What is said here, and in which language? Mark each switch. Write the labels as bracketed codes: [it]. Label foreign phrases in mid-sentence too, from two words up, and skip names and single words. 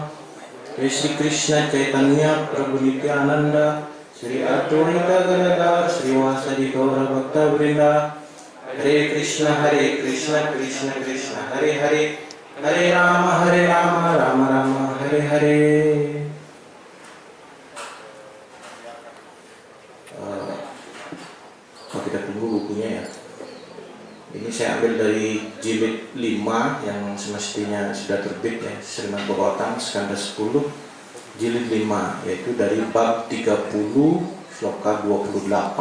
[sa] श्री कृष्ण चैतन्य प्रभु नित्यानन्द श्री अद्वैत गदाधर श्री वासादि गौर भक्त वृन्द. हरे कृष्ण कृष्ण कृष्ण हरे हरे हरे राम राम राम हरे हरे. [id] Kalau kita tunggu bukunya ya. Ini saya ambil dari jilid 5 yang semestinya sudah terbit ya, Srimad Bhagavatam skanda 10 jilid 5, yaitu dari bab 30 sloka 28.